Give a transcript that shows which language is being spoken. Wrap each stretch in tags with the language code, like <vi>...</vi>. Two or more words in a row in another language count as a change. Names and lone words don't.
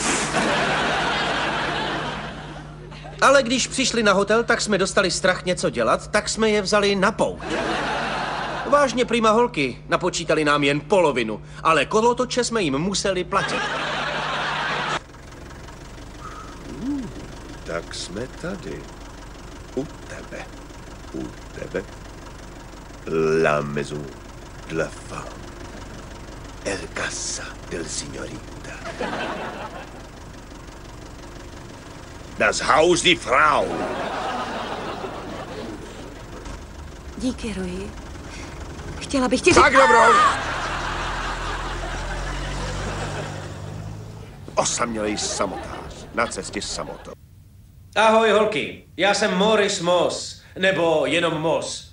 <cs>Ale když přišli na hotel, tak jsme dostali strach něco dělat, tak jsme je vzali na pouť. Vážně prima holky, napočítali nám jen polovinu, ale kolotoče jsme jim museli platit. Tak jsme tady. U tebe.</cs> <fr>La maison de la femme.</fr> <es>El casa del signorita.</es> <de>Das Haus die Frau.</de> <cs>Díky, Roji. Chtěla bych ti Tak dobrou. Osamělej samotář na cestě samotou. Ahoj holky, já jsem Morris Moss, nebo jenom Moss.</cs>